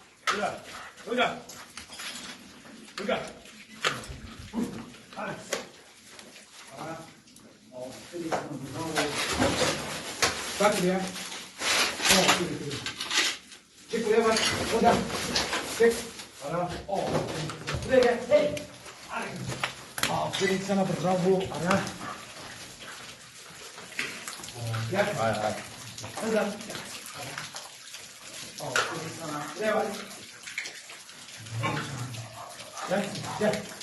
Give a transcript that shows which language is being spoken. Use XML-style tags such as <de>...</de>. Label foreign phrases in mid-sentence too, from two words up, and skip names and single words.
<id>Udah. Udah. Udah. Panas. Panas. Oh, ini bak ya. Oh, ini. Cek ya, Mas. Udah. Cek. Ara. Oh. Udah ya. Hey.</id> <tr>Aferin sana bravo. Ara. Ya. Hay hay.</tr> <id>Udah. Oh,</id> <tr>aferin sana.</tr> <id>Udah, Mas.</id> <tr>Gel, gel.</tr>